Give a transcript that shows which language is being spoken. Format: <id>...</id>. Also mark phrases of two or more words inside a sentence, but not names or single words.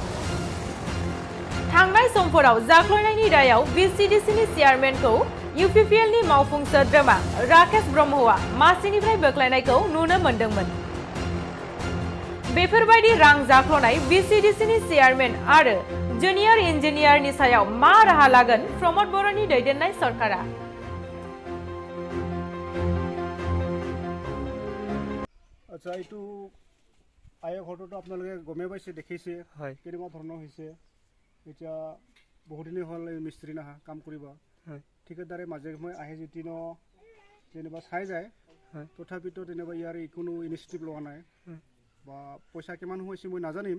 <brx>थांनाय समफोराव जाख्ल'नायनि दायाव बीसीडीसीनि चेयारमेनखौ यूपीपीएलनि मावफुं सोद्रोमा राकेश ब्रह्मआ मासिनिफ्राय बोख्लायनायखौ नुनो मोन्दोंमोन। बेफोरबायदि रां जाख्ल'नाय बीसीडीसीनि चेयारमेन आरो जुनियर इन्जिनियारनि सायाव मा राहा लागोन प्रमोद बर'नि दैदेननाय सरकारा?</brx> <as>আচ্ছা, এইটো আয়ক ঘৰটো আপোনালোকে গমে পাইছে, দেখিছে কেনেকুৱা ধৰণৰ হৈছে। এতিয়া বহুদিনে হ'ল মিস্ত্ৰী নাহা কাম কৰিব, ঠিকাদাৰে মাজে সময়ে আহে যেতিয়া যেনিবা চাই যায়, তথাপিতো যেনিবা ইয়াৰ কোনো ইনিচিয়েটিভ লোৱা নাই বা পইচা কিমান সোমাইছে মই নাজানিম।</as>